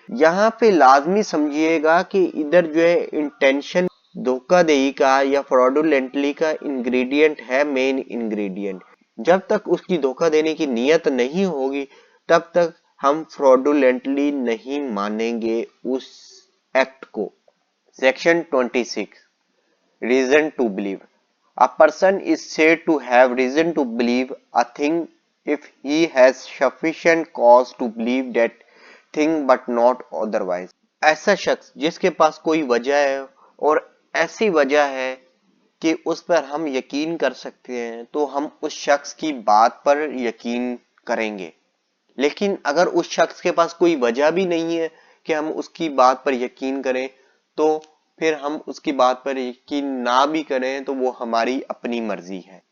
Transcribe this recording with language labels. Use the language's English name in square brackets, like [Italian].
[Urdu] یہاں پہ لازمی سمجھیے گا کہ ادھر جو ہے انٹینشن دھوکہ دہی کا یا fraudulently کا انگریڈینٹ ہے مین انگریڈینٹ. جب تک اس کی دھوکہ دینے کی نیت نہیں ہوگی تب تک ہم fraudulently نہیں مانیں گے اس ایکٹ کو. [English] Section 26 reason to believe. A person is said to have reason to believe a thing if he has sufficient cause to believe that thing but not otherwise. [Urdu] ایسا شخص جس کے پاس کوئی وجہ ہے اور ایسی وجہ ہے کہ اس پر ہم یقین کر سکتے ہیں تو ہم اس شخص کی بات پر یقین کریں گے. لیکن اگر اس شخص کے پاس کوئی وجہ بھی نہیں ہے کہ ہم اس کی بات پر یقین کریں تو پھر ہم اس کی بات پر یقین نہ بھی کریں تو وہ ہماری اپنی مرضی ہے.